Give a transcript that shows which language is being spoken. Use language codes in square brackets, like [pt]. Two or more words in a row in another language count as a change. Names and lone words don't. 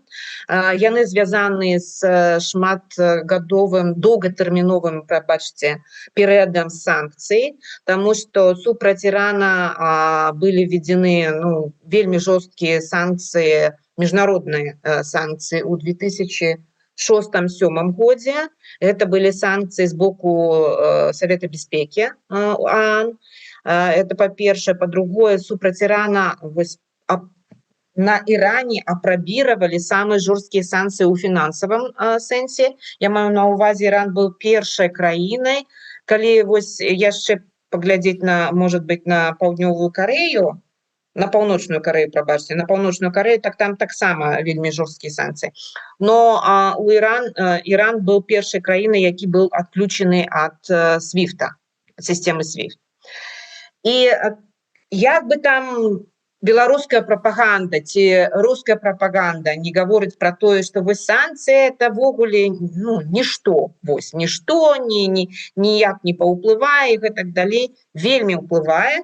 [be] Яны звязаны з шматгадовым, доўгатэрміновым, прабачце, перыядам санкцый, таму што супраць Ірана былі введены вельмі жорсткія санкцыі, міжнародныя санкцыі ў 2006-2007 годзе. [ru] Это были санкции с боку Совета Беспеки ОАН. Это по-першае. [be] По-другое, супраць Ирана на Іране апрабіравалі самыя жорсткія санкцыі ў фінансавым сэнсе. Я маю на ўвазе, Іран быў першай краінай, калі вось яшчэ паглядзець на, [ru] может быть, [be] на паўднёвую Карею, на паўночную Карею, прабачце, на паўночную Карею, так там таксама вельмі жорсткія санкцыі. Но Іран быў першай краінай, які быў адключены ад SWIFT, сістэмы SWIFT. І як бы там беларуская прапаганда ці руская прапаганда не гаворыць пра тое, што вось санкцыі это ввогуле нішто, вось нішто, ніяк не паўплывае і гэтак далей, вельмі ўплывае.